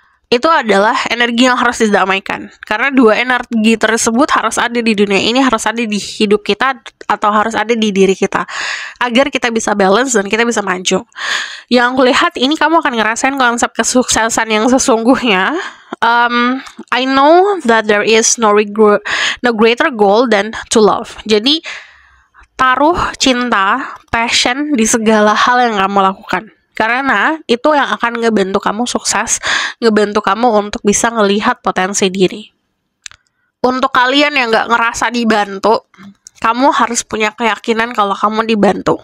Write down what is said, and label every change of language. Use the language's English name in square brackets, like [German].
[Indonesian] Itu adalah energi yang harus didamaikan. Karena dua energi tersebut harus ada di dunia ini, harus ada di hidup kita, atau harus ada di diri kita. Agar kita bisa balance dan kita bisa maju. Yang aku lihat ini kamu akan ngerasain konsep kesuksesan yang sesungguhnya. [English] I know that there is no greater goal than to love. [Indonesian] Jadi, taruh cinta, passion di segala hal yang kamu lakukan. Karena itu yang akan ngebantu kamu sukses, ngebantu kamu untuk bisa ngelihat potensi diri. Untuk kalian yang nggak ngerasa dibantu, kamu harus punya keyakinan kalau kamu dibantu.